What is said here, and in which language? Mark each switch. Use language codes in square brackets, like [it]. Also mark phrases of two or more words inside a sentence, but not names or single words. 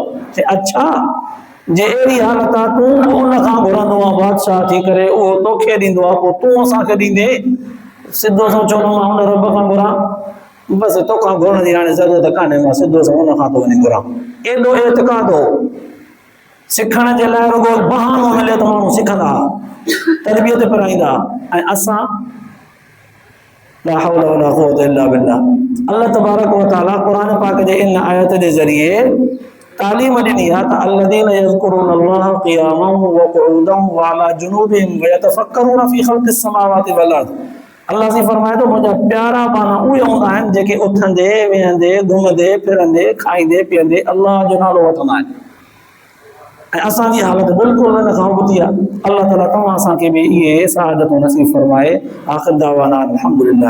[sd] चई अच्छा, जे अहिड़ी हालत आहे तूं उन खां घुरंदो आहे बादशाह थी करे, उहो तोखे ॾींदो आहे, पोइ तूं असांखे ॾींदे? सिधो सोचो मां हुन रब खां घुरां, बसि तोखां घुरण जी हाणे ज़रूरत कान्हे, मां सिधो हुन खां थो वञी घुरां। एॾो एतिक़ाद हो। सिखण जे लाइ रुॻो बहानो मिले त माण्हू सिखंदा, तरबियत कराईंदा। ऐं असां [ar] لا حول ولا قوة إلا بالله. [sd] अल्लाह तबारक व तआला क़ुरान पाक जे इन आयत जे ज़रिए तालीम ॾिनी आहे त [ar] الذين يذكرون الله قياما وقعودا وعلى جنوبهم ويتفكرون في خلق السماوات والأرض. [sd] अल्लाह से फरमाए थो मुंहिंजा प्यारा माना उहे हूंदा आहिनि जेके उथंदे वेहंदे घुमंदे फिरंदे खाईंदे पीअंदे अल्लाह जो नालो वठंदा आहिनि। ऐं असांजी हालत बिल्कुलु हिन खां उबती आहे। अल्लाह ताला तव्हां असांखे बि इहे सआदतूं नसीब फरमाए। [ar] آخر دعوانا الحمد لله.